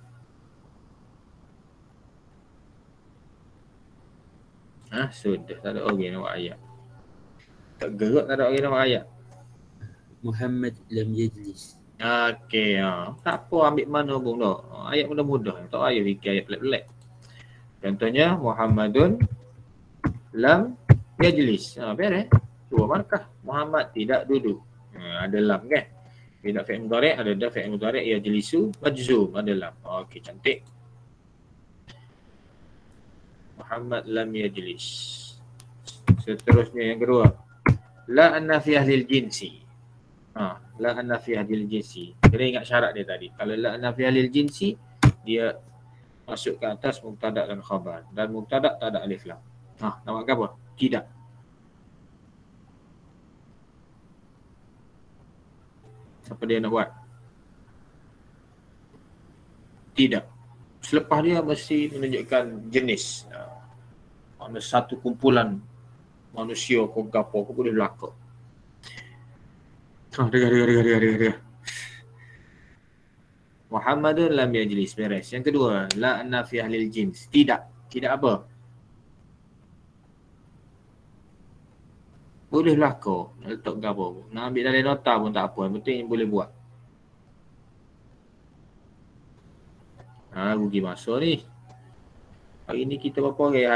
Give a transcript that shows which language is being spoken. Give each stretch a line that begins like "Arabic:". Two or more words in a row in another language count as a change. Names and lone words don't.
Malay: Sudah. Tak ada orang nak buat ayat. Tak gerak, tak ada orang nak buat ayat.
Arabic: محمد لم يجلس.
Malay: Okey. Tak apa ambil mana pun dah. Ayat mudah-mudah. Tak payah fikir ayat pelik-pelik.
Arabic: Contohnya محمدٌ لم يجلس.
Malay: Beres. Dua markah. Muhammad tidak duduk. Ada lam kan? Bila
Arabic: فعل مضارع'
Malay: ada dah
Arabic: فعل مضارع يجلسُ مجزوم
Malay: ada lam. Okey, cantik.
Arabic: محمد لم يجلس.
Malay: Seterusnya yang kedua.
Arabic: لا النافية للجنس. لا النافية للجنس.
Malay: Kena ingat syarat dia tadi. Kalau
Arabic: لا النافية للجنس,
Malay: dia masuk ke atas mubtada' dan khabar. Dan mubtada' tak ada
Arabic: ألف لام.
Malay: Nak buat apa? Tidak. Siapa dia nak buat? Tidak. Selepas dia mesti menunjukkan jenis. Mana satu kumpulan manusia kau gapo kau boleh berlaku. Dengar.
Arabic: محمدٌ لم يجلس.
Malay: Beres. Yang kedua,
Arabic: لا النافية للجنس.
Malay: Tidak. Tidak apa? Boleh berlaku. Nak letak gapo. Nak ambil dalam nota pun tak apa. Yang penting boleh buat. Rugi masa ni. Hari ni kita berapa orang?